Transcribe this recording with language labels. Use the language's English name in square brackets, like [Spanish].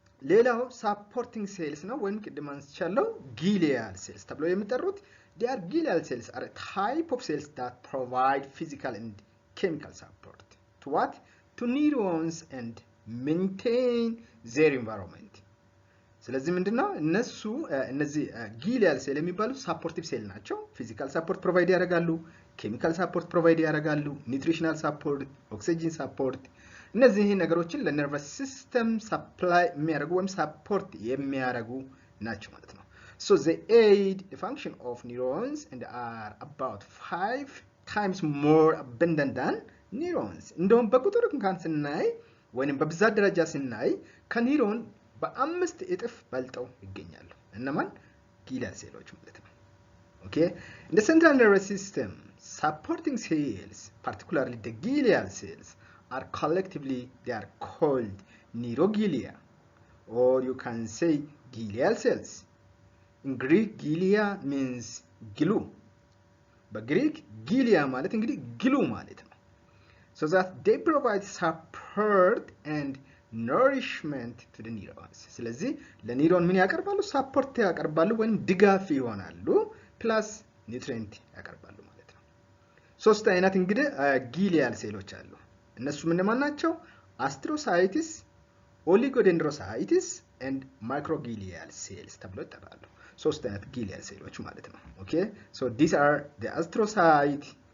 [Amharic] ሌላው ሳፖርቲንግ ሴልስ ነው፣ ወይም ቅድም አንስቻለሁ ጊሊያል ሴልስ ተብለው የሚጠሩት። [English] they are glial cells are a type of cells that provide physical and chemical support to what? to neurons and maintain their environment. [Amharic] ስለዚህ ምንድነው እነሱ እነዚህ ጊሊያል ሴል የሚባሉት ሳፖርቲቭ ሴል ናቸው። ፊዚካል ሳፖርት ፕሮቫይድ ያደርጋሉ፣ ኬሚካል ሳፖርት ፕሮቫይድ ያደርጋሉ፣ ኒውትሪሽናል ሳፖርት፣ ኦክሲጅን ሳፖርት፣ እነዚህ ነገሮችን ለነርቨስ ሲስተም ሰፕላይ የሚያደርጉ ወይም ሳፖርት የሚያደርጉ ናቸው ማለት ነው። [English] so they aid the function of neurons and are about 5 times more abundant than neurons. [Amharic] እንደውም በቁጥር እንኳን ስናይ ወይንም በብዛት ደረጃ ስናይ ከኒውሮን በ5 እጥፍ በልጠው ይገኛሉ። እነማን? ጊሊያል ሴሎች ማለት ነው። [English] okay in the central nervous system supporting cells, particularly the glial cells, are collectively they are called neuroglia, or you can say glial cells. in Greek gilia means glue. [Amharic] በግሪክ ጊሊያ ማለት እንግዲህ glue ማለት ነው። [English] so that they provide support and nourishment to the neurons [Amharic] ስለዚህ ለኒውሮን ምን ያቀርባሉ ሰፖርት ያቀርባሉ ወይም ድጋፍ ይሆናሉ ፕላስ ኒውትሪየንት ያቀርባሉ ማለት ነው ሶስት አይነት እንግዲህ ጊሊያል ሴሎች አሉ እነሱ ምን ናቸው astrocytes oligodendrocytes and microglial cells ተብሎ ይጠራሉ ሶስት አይነት ጊሊያል ሴሎች ማለት ነው [English] okay so these are the astrocyte